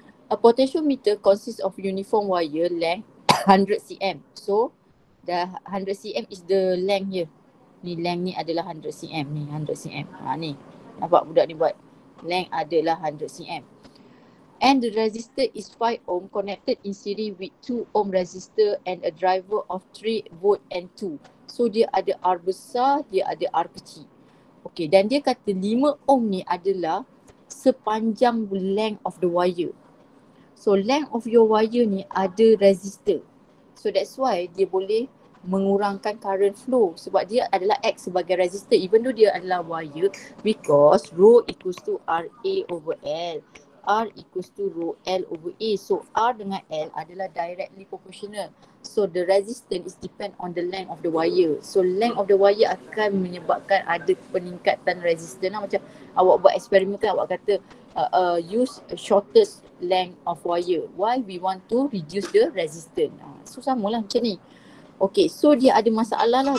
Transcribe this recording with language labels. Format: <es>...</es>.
<en>A potentiometer consists of uniform wire length 100 cm. So, the 100 cm is the length here.</en> <ms>Ni length ni adalah 100 cm. Ni 100 cm. Ni. Nampak budak ni buat. Length adalah 100 cm.</ms> <en>and the resistor is 5 ohm connected in series with 2 ohm resistor and a driver of 3 volt and 2.</en> <ms>So dia ada R besar, dia ada R kecil. Okay, dan dia kata 5 ohm ni adalah sepanjang</ms> <en>length of the wire. So length of your wire ni ada resistor. So that's why</en> <ms>dia boleh mengurangkan</ms> <en>current flow sebab dia adalah act sebagai resistor even though dia adalah wire, because rho equals to RA over L. R equals to rho L over A.</en> <ms>So R dengan L adalah directly proportional.</ms> <en>So the resistance is depend on the length of the wire. So length of the wire</en> <ms>akan menyebabkan ada peningkatan resistance. Macam awak buat eksperimen kan, awak kata</ms> <en>use shortest length of wire. Why? We want to reduce the resistance.</en> <ms>So samalah macam ni. Okay, so dia ada masalah lah.</ms>